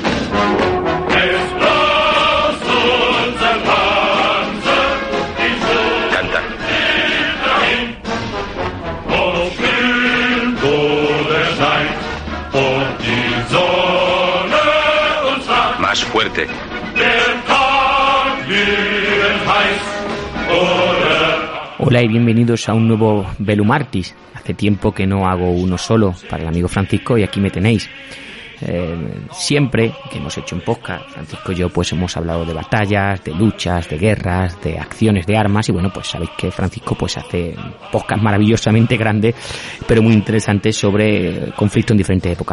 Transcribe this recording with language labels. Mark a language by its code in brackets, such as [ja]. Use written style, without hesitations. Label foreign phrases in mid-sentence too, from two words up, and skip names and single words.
[de] Es braust unser Panzer in Sturmwind dahin, ob stürmt oder steigt, ob die Sonne uns lacht. [es] Más fuerte. [de] Der Tag glühend heiß oder [es] Hola y bienvenidos a un nuevo Velum Artis. Hace tiempo que no hago uno solo para el amigo Francisco y aquí me tenéis. Siempre que hemos hecho un podcast, Francisco y yo pues hemos hablado de batallas, de luchas, de guerras, de acciones de armas y bueno, pues sabéis que Francisco pues hace podcast maravillosamente grandes pero muy interesantes sobre conflictos en diferentes épocas.